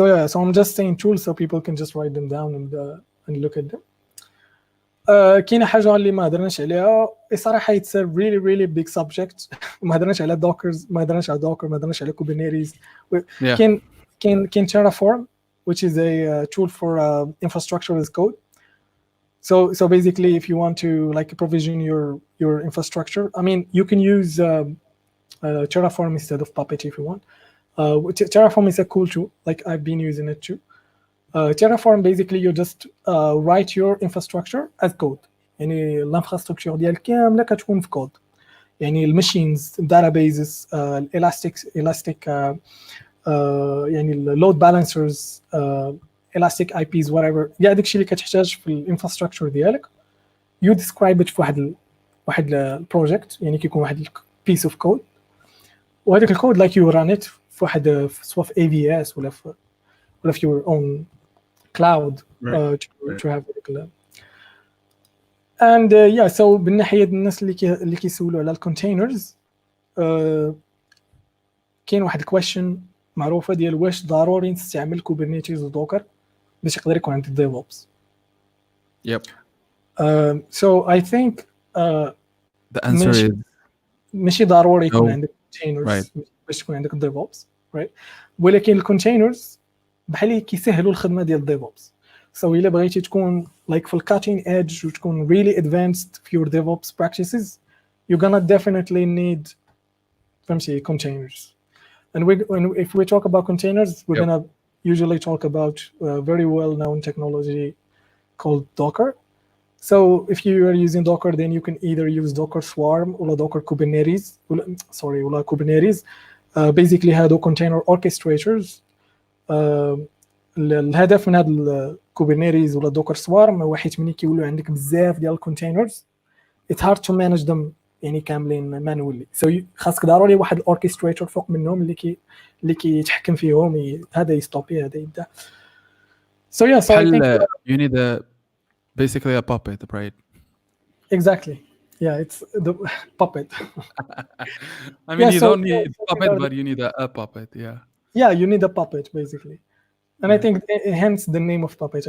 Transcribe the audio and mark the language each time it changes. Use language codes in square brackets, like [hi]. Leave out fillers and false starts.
[en] so I'm just saying tools so people can just write them down and look at them. [ar] كاينه حاجه اللي ما هضرناش عليها صراحه [en] it's a really big subject. [ar] ما هضرناش على dockers, ما هضرناش على docker, ما هضرناش على kubernetes. كاين [en] Terraform which is a tool for infrastructure as code. So basically if you want to like provision your infrastructure, I mean you can use Terraform instead of Puppet if you want. Terraform is a cool tool, like I've been using it too. Terraform basically you just write your infrastructure as code. [ar] يعني الانفراستراكشر ديالك كامله كتكون في كود. يعني الماشينز databases elastic يعني اللود بالانسرز elastic IPs whatever كاع داكشي اللي كتحتاج في الانفراستراكشر ديالك [en] you describe it [ar] في واحد البروجيكت يعني كيكون واحد [en] piece of code [ar] وهذاك الكود [en] like you run it [ar] في واحد سواء في AVS ولا في [en] your own cloud to have it. And yeah so [ar] بالناحيه الناس اللي كيسولوا على الكونتينرز كاين واحد الكويشن معروفه ديال واش ضروري نستعمل كوبرنيتيز ودوكر باش يقدر يكون عندك ديفوبس. [en] Yep. So I think the answer is [ar] ماشي ضروري يكون عندك containers باش تكون عندك ديفوبس [en] right [ar] ولكن الكونتينرز بحال كيسهلوا الخدمه ديال الديفوبس. [en] So [ar] إلا بغيتي تكون [en] like في cutting edge [ar] وتكون [en] really advanced في your DevOps practices you're gonna definitely need [ar] فهمتي [en] containers. And if we talk about containers we're gonna usually talk about a very well-known technology called Docker. So if you are using Docker then you can either use Docker Swarm or Docker Kubernetes or Kubernetes. Basically [ar] هادو [en] container orchestrators. [ar] الهدف من هاد الكوبرنيتيز ولا دوكر سوارم هو حيت ملي كيولوا عندك بزاف ديال الكونتينرز [en] it's hard to manage them [ar] يعني كاملين مانولي. So خاصك ضروري واحد الاوركستريتور فوق منهم اللي كيتحكم فيهم هذا يستوبي هذا يبدا. [en] So yeah, so I think you need basically a puppet, right? Exactly. Yeah, it's the puppet. I mean you don't need puppet but you need a puppet. Yeah, you need a puppet basically. And I think hence the name of Puppet.